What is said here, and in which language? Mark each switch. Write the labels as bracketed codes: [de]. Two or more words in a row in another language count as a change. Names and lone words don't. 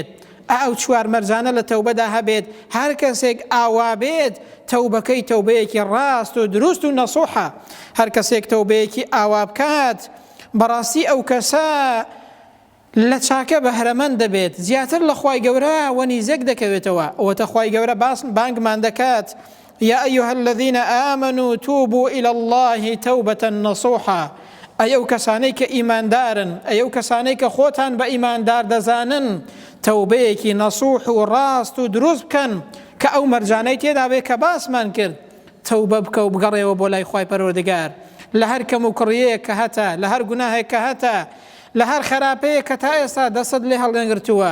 [ckb] ئەو چوار مەرجانە لە تەوبەدا هەبێت. هەر کەسێک ئاوا بێت تەوبەکەی تەوبەیەکی ڕاست و دروست و نەسوحە. هەر کەسێک تەوبەیەکی ئاوا بکات بەڕاستی ئەو کەسە لە چاکە بەهرەمەند دەبێت، زیاتر لە خوای گەورە وەنیزێک دەکەوێتەوە. ئەوەتە خوای گەورە بانگمان دەکات: [ar] يا أيها الذين آمنوا توبوا إلى الله توبة نصوحا. [ckb] ئەو کەسانەی کە ئیماندارن، ئەو کەسانەی کە خۆتان بە ئیماندار دەزانن، تەوبەیەکی نەسوح و ڕاست و دروست بکەن کە ئەو مەرجانەی تێدا بێ کە باسمان کرد. تەوبە بکە و بگەڕێەوە بۆ لای خوای پەروەردگار لە هەر کەم و کڕیەیە کە هەتە، لە هەر گوناهێک کە هەتە، لە هەر خراپەیە کە تا ئێستا دەسەد لێ هەڵدەنگرتووە.